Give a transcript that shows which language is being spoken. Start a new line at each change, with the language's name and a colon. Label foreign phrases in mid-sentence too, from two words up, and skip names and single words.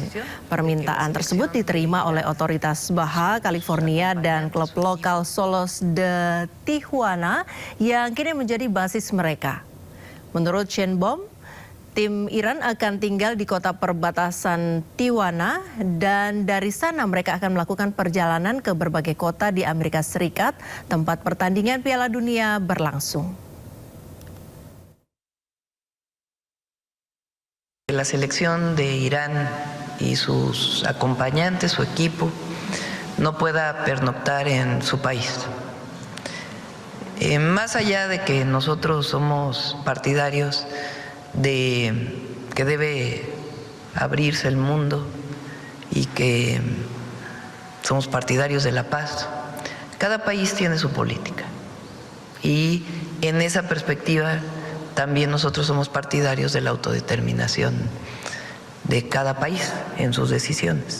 Indonesian: Permintaan tersebut diterima oleh otoritas Baja California dan klub lokal Solos de Tijuana yang kini menjadi basis mereka. Menurut Sheinbaum, tim Iran akan tinggal di kota perbatasan Tijuana dan dari sana mereka akan melakukan perjalanan ke berbagai kota di Amerika Serikat tempat pertandingan Piala Dunia berlangsung.
Spanish: La selección de Irán y sus acompañantes, su equipo, no pueda pernoctar en su país. Más allá de que nosotros somos partidarios de que debe abrirse el mundo y que somos partidarios de la paz, cada país tiene su política y en esa perspectiva también nosotros somos partidarios de la autodeterminación de cada país en sus decisiones.